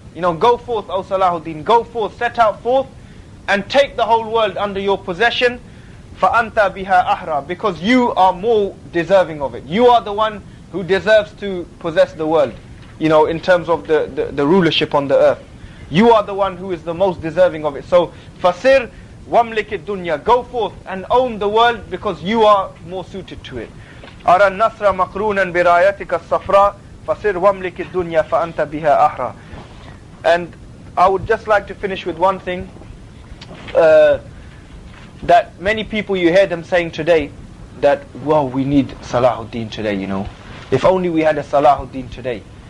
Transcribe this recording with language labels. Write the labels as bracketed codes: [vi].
[en] Go forth, O Salahuddin, go forth, set out forth and take the whole world under your possession. [ar] فَأَنْتَ بِهَا أَحْرَى. [en] Because you are more deserving of it. You are the one who deserves to possess the world, in terms of the rulership on the earth. You are the one who is the most deserving of it. [ar] So, فَسِرْ وَامْلِكِ الدُّنْيَا. [en] Go forth and own the world because you are more suited to it. [ar] أَرَى النَّصْرَ مَقْرُونًا بِرَايَتِكَ الصَّفْرَاءِ فَسِرْ وَامْلِكِ الدُّنْيَا فَأَنْتَ بِهَا أَحْرَى. [en] And I would just like to finish with one thing. That many people, you hear them saying today that, well, we need Salahuddin today, If only we had a Salahuddin today.